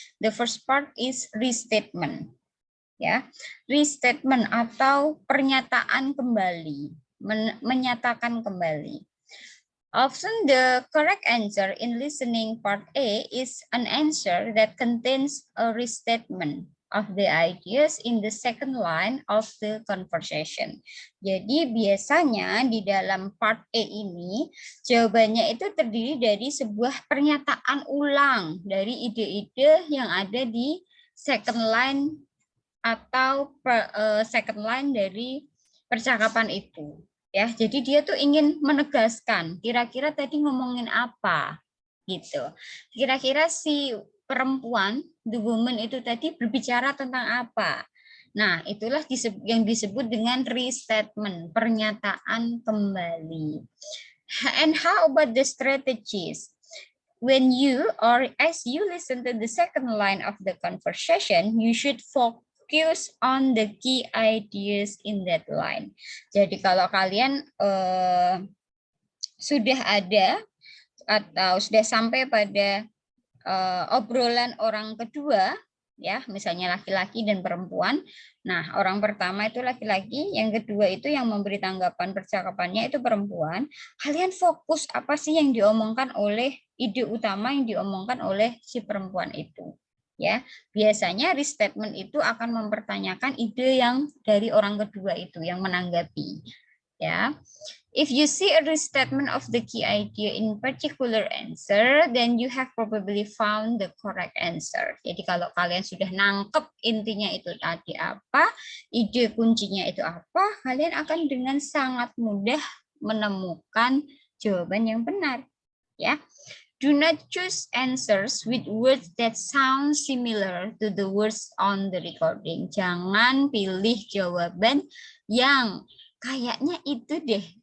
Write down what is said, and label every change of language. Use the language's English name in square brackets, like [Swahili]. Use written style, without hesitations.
[English] The first part is restatement. [Indonesian] Ya, restatement atau pernyataan kembali, menyatakan kembali. [English] Often the correct answer in listening part A is an answer that contains a restatement of the ideas in the second line of the conversation. [Indonesian] Jadi biasanya di dalam part A ini jawabannya itu terdiri dari sebuah pernyataan ulang dari ide-ide yang ada di second line atau second line dari percakapan itu. Ya, jadi dia tuh ingin menegaskan kira-kira tadi ngomongin apa gitu. Kira-kira si perempuan, the woman itu tadi berbicara tentang apa. Nah, itulah yang disebut dengan restatement, pernyataan kembali. [English] And how about the strategies? When you or as you listen to the second line of the conversation, you should focus on the key ideas in that line. [Indonesian] Jadi kalau kalian sudah ada atau sudah sampai pada obrolan orang kedua, ya misalnya laki-laki dan perempuan. Nah, orang pertama itu laki-laki, yang kedua itu yang memberi tanggapan percakapannya itu perempuan. Kalian fokus apa sih yang diomongkan oleh ide utama yang diomongkan oleh si perempuan itu. Ya, biasanya restatement itu akan mempertanyakan ide yang dari orang kedua itu yang menanggapi. Ya. [English] If you see a restatement of the key idea in particular answer, then you have probably found the correct answer. [Indonesian] Jadi kalau kalian sudah nangkep intinya itu tadi apa, ide kuncinya itu apa, kalian akan dengan sangat mudah menemukan jawaban yang benar. [English] Ya. Do not choose answers with words that sound similar to the words on the recording. [Indonesian] Jangan pilih jawaban yang kayaknya itu deh